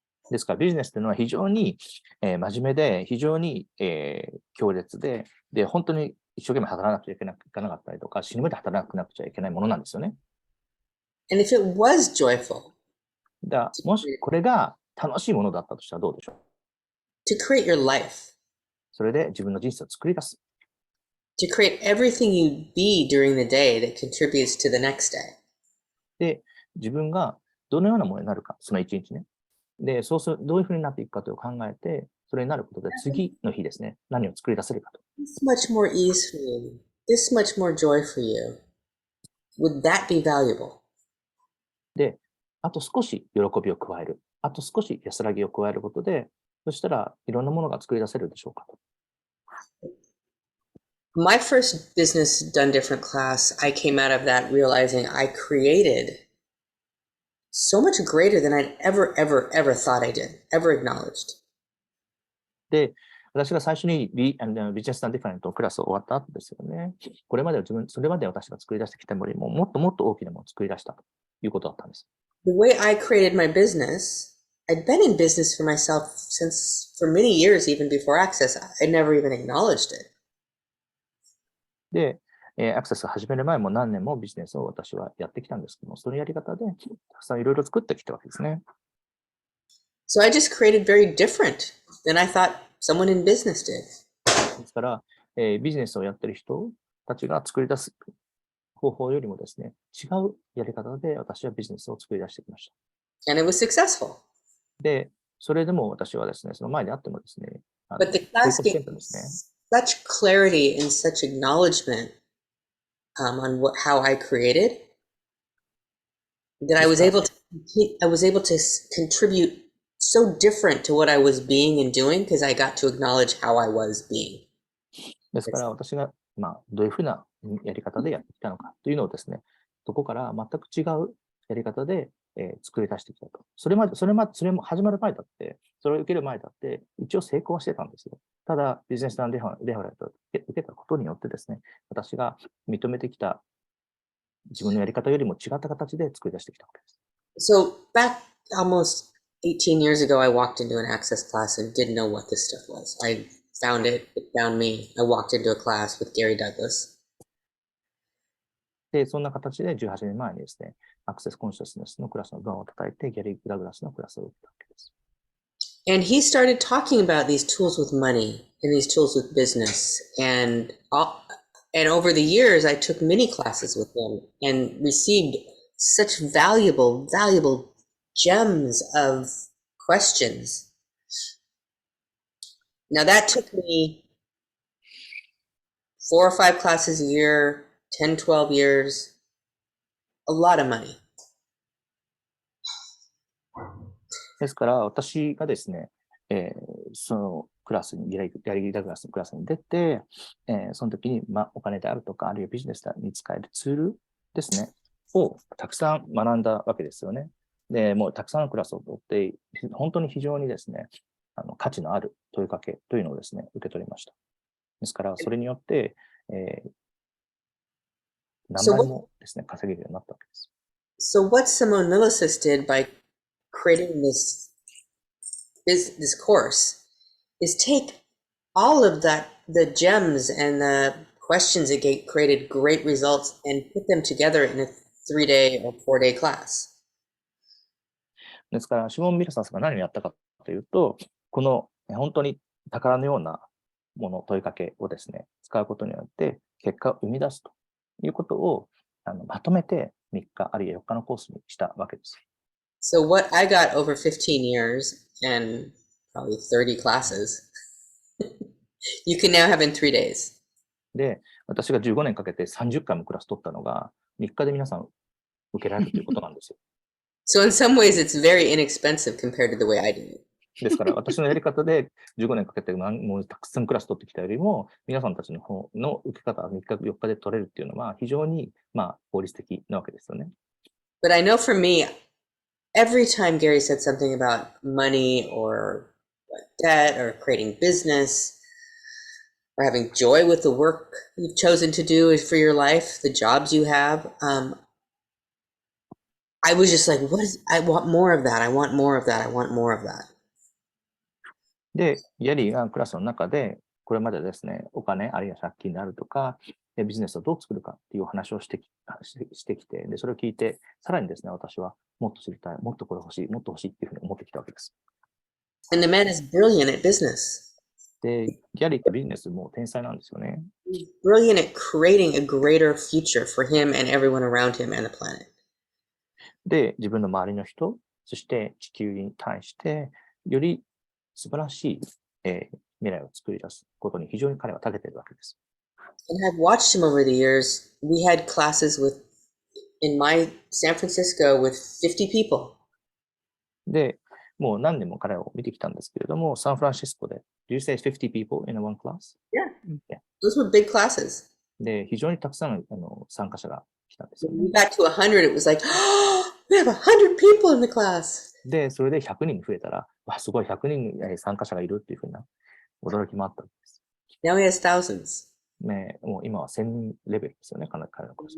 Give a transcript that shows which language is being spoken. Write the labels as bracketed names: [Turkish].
[Japanese] ですから、ビジネスというのは非常に、真面目で、非常に、強烈で、本当に一生懸命働かなくちゃいけなかったりとか、死ぬまで働かなくちゃいけないものなんですよね。 [English] And if it was joyful, [Japanese] もしこれが楽しいものだったとしたらどうでしょう。 [English] to create your life, [Japanese] それで自分の人生を作り出す。 [English] to create everything you be during the day that contributes to the next day. [Japanese] で、自分がどのようなものになるか、その一日ね。で、そうする、どういうふうになっていくかという考えて、それになることで次の日ですね、何を作り出せるかと。 [English] This much more ease for you, this much more joy for you. Would that be valuable? [Japanese] で、あと少し喜びを加える。あと少し安らぎを加えることで、そしたらいろんなものが作り出せるでしょうかと。 [English] My first business done different class, I came out of that realizing I created so much greater than I'd ever thought I did, ever acknowledged. [Japanese] で、私が最初にビジネス・ディファレントのクラスを終わった後ですよね。これまでそれまで私が作り出してきたものよりも、もっともっと大きなものを作り出したということだったんです。 [English] The way I created my business, I'd been in business for myself for many years, even before Access. I never even acknowledged it. [Japanese] で、アクセスを始める前も何年もビジネスを私はやってきたんですけども、そのやり方でたくさんいろいろ作ってきたわけですね。 [English] So I just created very different than I thought someone in business did. [Japanese] ですから、ビジネスをやってる人たちが作り出す方法よりもですね、違うやり方で私はビジネスを作り出してきました。 [English] And it was successful. [Japanese] で、それでも私はですね、その前であってもですね、 [English] But the class gave such clarity and such acknowledgement on how I created that I was able to contribute so different to what I was being and doing because I got to acknowledge how I was being. [Japanese] ですから私が、どういうふうなやり方でやってきたのかというのをですね、そこから全く違うやり方で、作り出してきたと。それも始まる前だって、それを受ける前だって、一応成功はしてたんですよ。ただ、ビジネスデファレントを受けたことによってですね、私が認めてきた自分のやり方よりも違った形で作り出してきたわけです。 [English] So back almost 18 years ago, I walked into an Access class and didn't know what this stuff was. I found it found me. I walked into a class with Gary Douglas. [Japanese] で、そんな形で18年前にですね、アクセスコンシャスネスのクラスのドアを叩いて、ギャリー・ダグラスのクラスを受けたわけです。 [English] And he started talking about these tools with money and these tools with business. And over the years, I took many classes with him and received such valuable gems of questions. Now that took me 4 or 5 classes a year, 10, 12 years, a lot of money. [Japanese] ですから、私がですね、そのクラスに、ギャリー・ダグラスのクラスに出て、その時に、お金であるとか、あるいはビジネスに使えるツールですね、をたくさん学んだわけですよね。で、もうたくさんのクラスを取って、本当に非常にですね、価値のある問いかけというのをですね、受け取りました。ですから、それによって、何倍もですね、稼げるようになったわけです。 [English] So what Simone Milasas did by creating this course is take all of the gems and the questions that created great results and put them together in a 3-day or 4-day class. [Japanese] ですから、シモン・ミラサスが何をやったかというと、この本当に宝のようなもの、問いかけをですね、使うことによって結果を生み出すということをまとめて3日あるいは4日のコースにしたわけです。 [English] So what I got over 15 years and probably 30 classes, you can now have in 3 days. [Japanese] で、私が15年かけて30回もクラス取ったのが、3日で皆さん受けられるということなんですよ。 [English] So in some ways, it's very inexpensive compared to the way I do it. [Japanese] ですから、私のやり方で15年かけてもうたくさんクラス取ってきたよりも、皆さんたちの方の受け方は3日、4日で取れるっていうのは、非常に効率的なわけですよね。 [English] But I know for me, every time Gary said something about money or debt or creating business or having joy with the work you've chosen to do for your life, the jobs you have, I was just like, I want more of that. I want more of that. I want more of that. [Japanese] で、ギャリーがクラスの中で、これまでですね、お金、あるいは借金であるとか、ビジネスをどう作るかっていうお話をしてきて、で、それを聞いて、さらにですね、私はもっと知りたい、もっとこれ欲しい、もっと欲しいっていうふうに思ってきたわけです。 [English] And the man is brilliant at business. [Japanese] で、ギャリーってビジネスも天才なんですよね。 [English] He's brilliant at creating a greater future for him and everyone around him and the planet. [Japanese] で、自分の周りの人、そして地球に対して、より素晴らしい、未来を作り出すことに非常に彼は長けているわけです。 [English] And I've watched him over the years. We had classes in my San Francisco with 50 people. [Japanese] で、もう何年も彼を見てきたんですけれども、サンフランシスコで、 [English] Do you say 50 people in one class? Yeah. Those were big classes. [Japanese] で、非常にたくさんの参加者が来たんですよ [English] When [Japanese] ね。 [English] we got to 100, it was like, oh, we have 100 people in the class. [Japanese] で、それで100人増えたら、わ、すごい100人参加者がいるっていうふうな驚きもあったんです。 [English] Now he has thousands. [Japanese] ね、もう今は1000人レベルですよね、彼のクラス。